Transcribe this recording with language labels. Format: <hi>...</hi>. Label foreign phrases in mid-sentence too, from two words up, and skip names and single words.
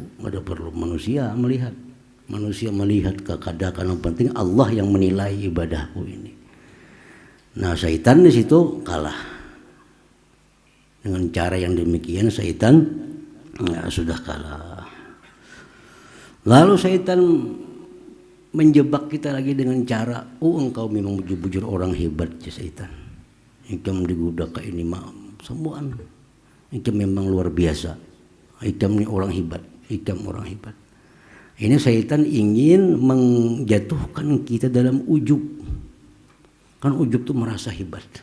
<id>Ada perlu manusia melihat. Manusia melihat kadang-kadang yang penting Allah yang menilai ibadahku ini. Nah, syaitan di situ kalah. Dengan cara yang demikian syaitan sudah kalah. Lalu syaitan menjebak kita lagi dengan cara, engkau memang bujur-bujur orang hebat ya syaitan.</id> <bjn>Ikam digoda ke ini semua. Ikam memang luar biasa. Ikam ini orang hebat. Ikam orang hebat.</bjn> <id>Ini syaitan ingin menjatuhkan kita dalam ujub. Kan ujub itu merasa hebat.</id>